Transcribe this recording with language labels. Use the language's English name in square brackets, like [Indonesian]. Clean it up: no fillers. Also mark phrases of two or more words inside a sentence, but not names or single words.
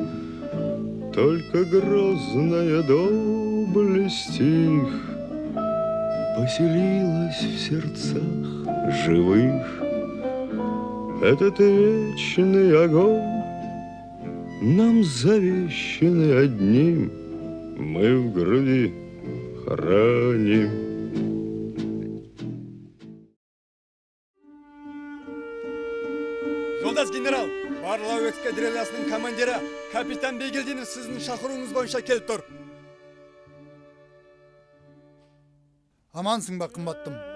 [Russian] Только грозная доблесть их поселилась в сердцах живых. Этот вечный огонь нам завещанный одним, мы в груди храним. [Kazakh] Жолдас генерал, барлау эскадрильясының командирі капитан Бегелдинов сіздің шақыруыңыз бойынша келіп тұр. Амансың ба, қымбаттым?